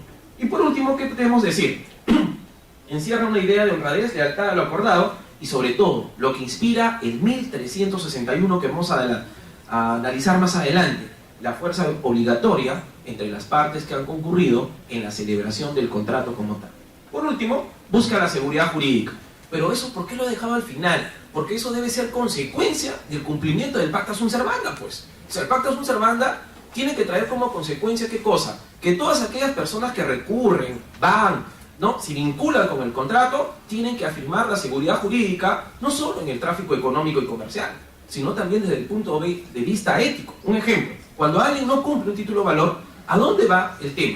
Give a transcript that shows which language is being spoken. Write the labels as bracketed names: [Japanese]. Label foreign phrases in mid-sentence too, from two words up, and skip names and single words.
[Spanish] Y por último, ¿qué podemos decir? Encierra una idea de honradez, lealtad a lo acordado y sobre todo, lo que inspira el 1361 que vamos a analizar más adelante, la fuerza obligatoria entre las partes que han concurrido en la celebración del contrato como tal. Por último, busca la seguridad jurídica. Pero eso, ¿por qué lo he dejado al final? Porque eso debe ser consecuencia del cumplimiento del [Latin] pacta sunt servanda, [Spanish] pues. O sea, el [Latin] pacta sunt servanda [Spanish] tiene que traer como consecuencia, ¿qué cosa? Que todas aquellas personas que recurren, van, ¿no? Se vinculan con el contrato, tienen que afirmar la seguridad jurídica, no solo en el tráfico económico y comercial, sino también desde el punto de vista ético. Un ejemplo, cuando alguien no cumple un título de valor, ¿a dónde va el tema?